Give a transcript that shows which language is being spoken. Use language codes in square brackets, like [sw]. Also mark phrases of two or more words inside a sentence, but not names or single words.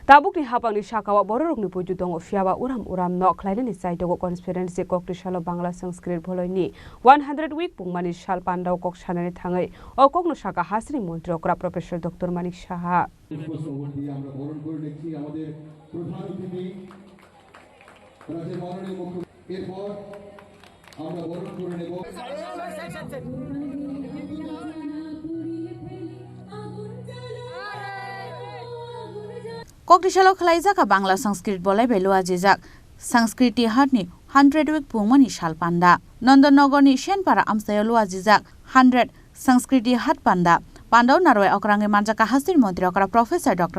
[trp] Tabukni hapangni shakawa bororokni puju dong fiaba uram no khlainani saitogo conspiracy koktishalo Bangla Sanskrit bholoni 100 week pungmani shal pandau kok sanani thangai o kokno shaka hasri মন্ত্রী okra professor Dr. Manik Saha [bn] আমরা বরণ করে দেখি আমাদের প্রধান অতিথি রাজ্যের মাননীয় মুখ্যমন্ত্রী এরপর আমরা বরণ করে নেব [trp] Kokdishalo khalaijaka Bangla Sanskrit bolai belu ajijak Sanskriti hatni 100 week pungmani shal panda Nandanagar ni Shenpara amsayalu ajijak 100 Sanskriti hat panda Pandau naroi okrange manjaka hasir মন্ত্রী okra professor Dr.